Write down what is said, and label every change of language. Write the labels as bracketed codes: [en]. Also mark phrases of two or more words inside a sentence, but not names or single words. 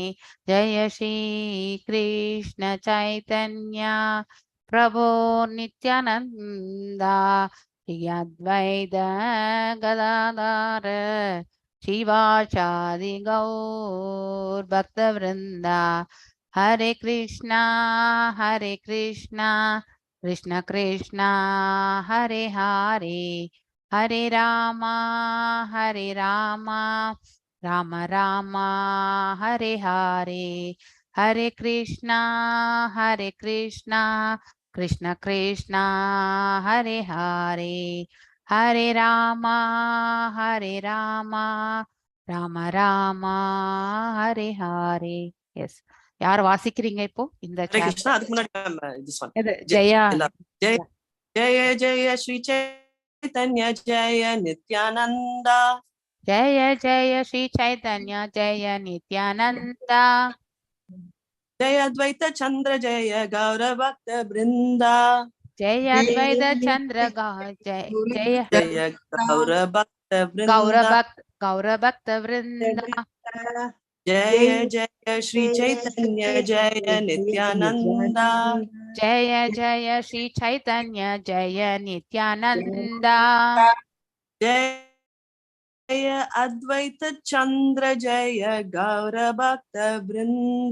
[sa] जय श्री कृष्ण चैतन्य प्रभो नित्यानंद श्री अद्वैत गदाधर श्रीवासादि गौर भक्त वृंदा. हरे कृष्णा कृष्ण कृष्ण हरे हरे, हरे राम, हरे राम, राम राम, हरे हरे, हरे कृष्ण, कृष्ण कृष्ण, हरे हरे, हरे राम, राम राम, हरे हरे. [en] Yes. [ta] யார் வாசிக்கிறீங்க இப்போ இந்த [sa] हरे कृष्णा. [ta] அதுக்கு முன்னாடி [en] this one. [ta] ஜெயா. [sa] जय जय जय श्री चैतन्य जय नित्यानंद. जय जय श्री चैतन्य जय नित्यानंद. जय अद्वैत चंद्र जय गौर भक्त वृंद. जय अद्वैत चंद्र जय जय जय गौर भक्त वृंद. जय जय श्री चैतन्य जय नित्यानंद. जय जय श्री चैतन्य जय नित्यानंद. जय अद्वैत चंद्र जय गौर भक्त वृंद.